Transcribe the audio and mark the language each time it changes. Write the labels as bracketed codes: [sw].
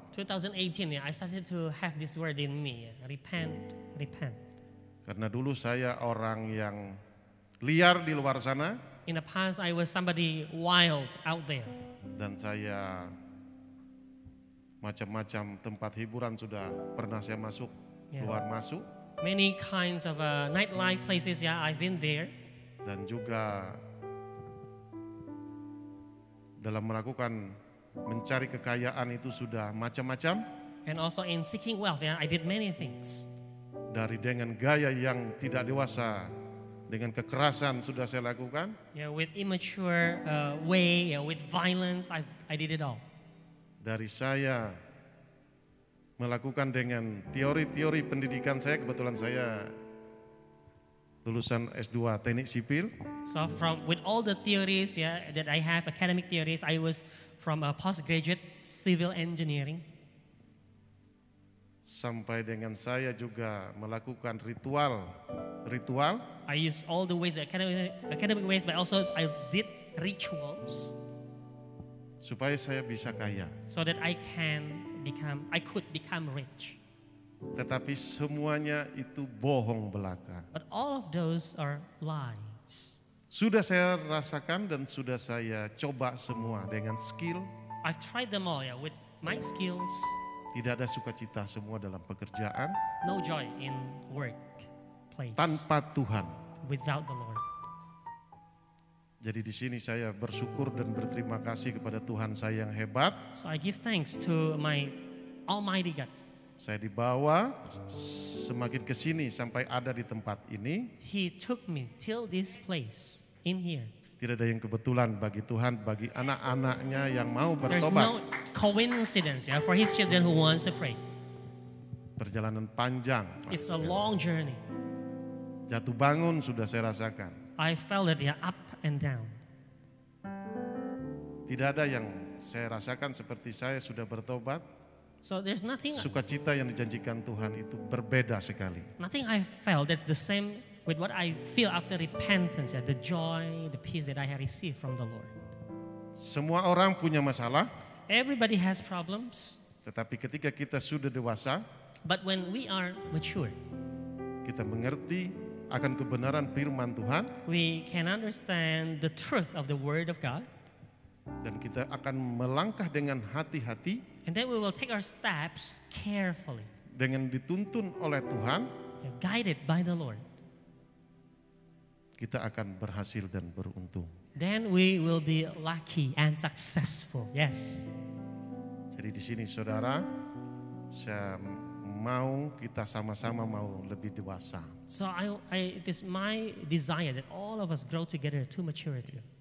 [en] 2018, I started to have this word in me, repent, repent. [id] Karena dulu saya orang yang liar di luar sana [en] In the past, I was somebody wild out there. [id] dan saya macam-macam tempat hiburan sudah pernah saya masuk, Yeah. keluar masuk, [en] Many kinds of nightlife places, yeah, I've been there. [id] dan juga dalam melakukan mencari kekayaan itu sudah macam-macam, [en] And also in seeking wealth, yeah, I did many things. [id] dari dengan gaya yang tidak dewasa, dengan kekerasan sudah saya lakukan, [en] Yeah, with immature way, yeah, with violence, I did it all. [id] dari saya melakukan dengan teori-teori pendidikan saya, kebetulan saya lulusan S2 Teknik Sipil, [en] So with all the theories, yeah, that I have, academic theories, I was from a postgraduate civil engineering. [id] sampai dengan saya juga melakukan ritual [en] I used all the ways, academic ways, but also I did rituals [id] supaya saya bisa kaya. [en] so that I could become rich. [id] Tetapi semuanya itu bohong belaka. [en] But all of those are lies. [id] Sudah saya rasakan dan sudah saya coba semua dengan skill. [en] I've tried them all, yeah, with my skills. [id] Tidak ada sukacita semua dalam pekerjaan [en] No joy in workplace [id] tanpa Tuhan. [en] without the Lord. [id] Jadi di sini saya bersyukur dan berterima kasih kepada Tuhan saya yang hebat. [en] So I give thanks to my Almighty God. [id] Saya dibawa semakin ke sini sampai ada di tempat ini. [en] He took me till this place in here. [id] Tidak ada yang kebetulan bagi Tuhan, bagi anak-anaknya yang mau [en] There's [id] bertobat. [en] no coincidence, yeah, for His children who wants to pray. [id] Perjalanan panjang, [en] It's a long journey. [id] jatuh bangun sudah saya rasakan. [en] I felt it, yeah, up and down. [id] Tidak ada yang saya rasakan seperti saya sudah bertobat. [en] So there's nothing [id] Sukacita yang dijanjikan Tuhan itu berbeda sekali. [en] I felt that's the same with what I feel after repentance, yeah, the joy, the peace that I have received from the Lord. [id] Semua orang punya masalah, [en] Everybody has problems, [id] tetapi ketika kita sudah dewasa, [en] but when we are mature, [id] kita mengerti akan kebenaran firman Tuhan, [en] we can understand the truth of the Word of God, [id] dan kita akan melangkah dengan hati-hati, [en] and then we will take our steps carefully, [id] dengan dituntun oleh Tuhan, [en] yeah, guided by the Lord. [id] kita akan berhasil dan beruntung. [en] Then we will be lucky and successful. Yes. [id] Jadi di sini saudara, saya mau kita sama-sama mau lebih dewasa. [en] So it is my desire that all of us grow together to maturity.